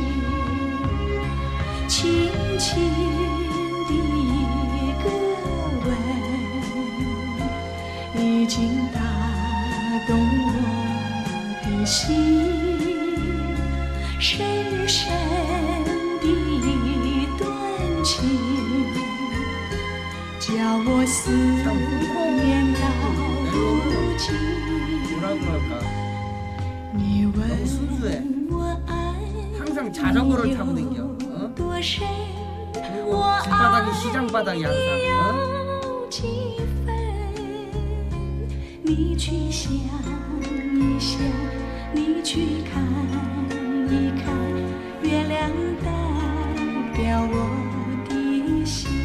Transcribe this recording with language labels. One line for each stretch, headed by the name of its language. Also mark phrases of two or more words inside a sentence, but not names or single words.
Chinese: 轻轻的一个吻，已经打动我的心，深深的一段情，叫我思念到如今。你问我爱
Korean: 항상 자전거를 타고 댕겨.
Chinese: 多深，
Korean: 그리고 길바닥이 시장바닥이 항상.
Chinese: 有几分？你去想一想，你去看一看，月亮代表我的心。